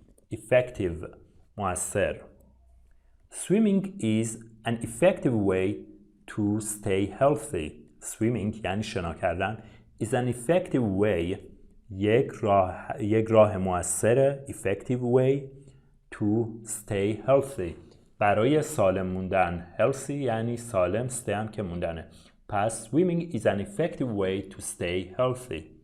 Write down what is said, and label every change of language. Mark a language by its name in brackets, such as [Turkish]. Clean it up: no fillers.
[English] effective مؤثر. Swimming is an effective way to stay healthy. Swimming [Persian] یعنی شنا کردن [English] is an effective way [Persian] یک راه مؤثر [English] effective way to stay healthy [Persian] برای سالم موندن. healthy یعنی سالم، stay هم که موندنه. [English] پس swimming is an effective way to stay healthy.